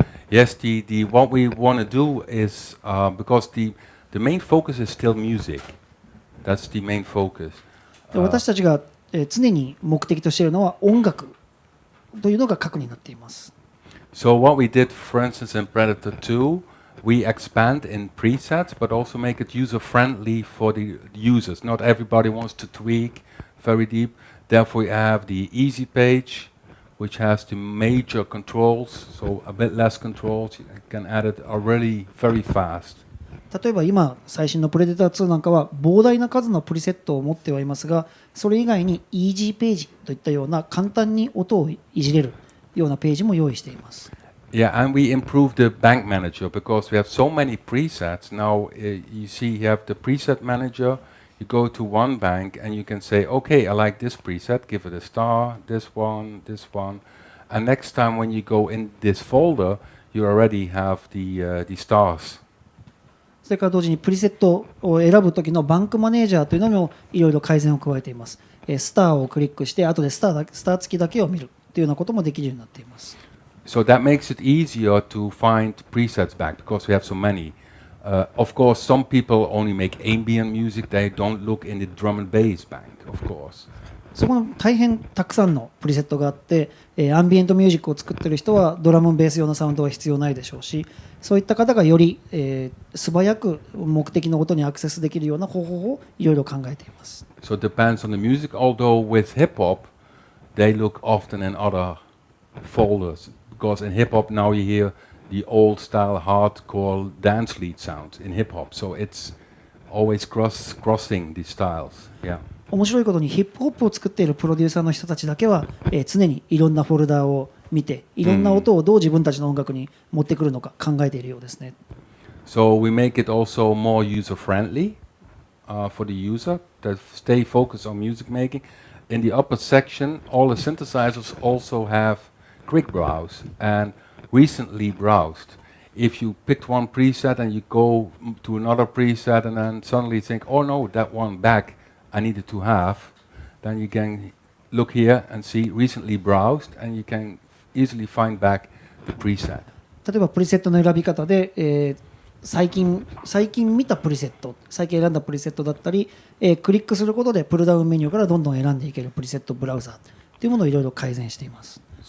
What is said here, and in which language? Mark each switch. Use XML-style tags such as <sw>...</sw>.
<en>Yes, the what we want to do is because the main focus is still music. That's the main focus.</en> <ja>で私たちが常に目的としているのは音楽というのが核になっています。</ja> <en>So what we did, for instance, in Predator 2, we expand in presets, but also make it user-friendly for the users. Not everybody wants to tweak very deep. Therefore, we have the easy page, which has the major controls, so a bit less controls. You can add it already very fast.</en> <ja>例えば今最新のプレデター2なんかは膨大な数のプリセットを持ってはいますが、それ以外にイージーページといったような簡単に音をいじれるようなページも用意しています。</ja> <en>Yeah, and we improved the bank manager because we have so many presets. Now you see you have the preset manager. You go to one bank and you can say, okay, I like this preset, give it a star, this one, and next time when you go in this folder, you already have the stars.</en> <ja>それから同時にプリセットを選ぶ時のバンクマネージャーというのにもいろいろ改善を加えています。スターをクリックして後でスター付きだけを見るというようなこともできるようになっています。</ja> <en>So that makes it easier to find presets back because we have so many. Of course, some people only make ambient music. They don't look in the drum and bass bank, of course.</en> <ja>そこの大変たくさんのプリセットがあって、アンビエントミュージックを作っている人はドラムベース用のサウンドは必要ないでしょうし、そういった方がより、素早く目的の音にアクセスできるような方法をいろいろ考えています。</ja> <en>So it depends on the music. Although with hip hop, they look often in other folders because in hip hop now you hear the old style hardcore dance lead sound in hip hop. So it's always crossing the styles. Yeah.</en> <ja>面白いことにヒップホップを作っているプロデューサーの人たちだけは、常にいろんなフォルダーを見ていろんな音をどう自分たちの音楽に持ってくるのか考えているようですね。</ja> <en>So we make it also more user friendly for the user that stay focused on music making. In the upper section, all the synthesizers also have quick browse and recently browsed. If you picked one preset and you go to another preset and then suddenly think, oh no, that one back I needed to have, then you can look here and see recently browsed and you can easily find back the preset.</en> <ja>例えばプリセットの選び方で、最近見たプリセット、最近選んだプリセットだったり、クリックすることでプルダウンメニューからどんどん選んでいけるプリセットブラウザーというものをいろいろ改善しています。</ja>